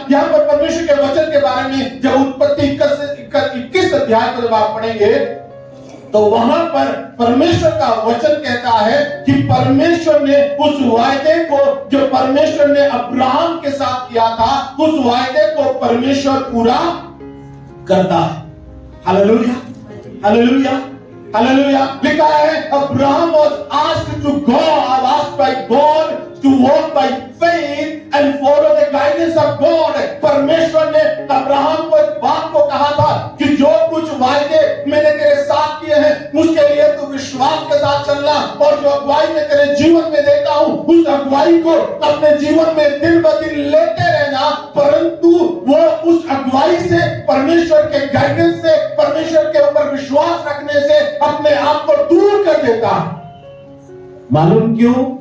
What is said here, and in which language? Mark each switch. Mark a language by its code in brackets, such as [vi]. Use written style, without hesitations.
[hi] यहां पर परमेश्वर के वचन के बारे में जब उत्पत्ति 21 अध्याय को जब आप पढ़ेंगे तो वहां पर परमेश्वर का वचन कहता है कि परमेश्वर ने उस वायदे को जो परमेश्वर ने अब्राहम के साथ किया था उस वायदे को परमेश्वर पूरा करता है। Hallelujah, hallelujah, hallelujah. लिखा है [en] Abraham was asked to go, asked by God to walk by faith and follow the guidance of God। [hi] परमेश्वर ने अब्राहम को इस बात को कहा था कि जो कुछ वायदे मैंने तेरे साथ किए हैं उसके लिए तू विश्वास के साथ चलना और जो अगुवाई मैं तेरे जीवन में देता हूं उस अगुवाई को अपने जीवन में दिन ब दिन लेते रहना। परंतु वो उस अगुवाई से, परमेश्वर के गाइडेंस से, परमेश्वर के ऊपर विश्वास रखने से अपने आप को दूर कर देता। मालूम क्यों?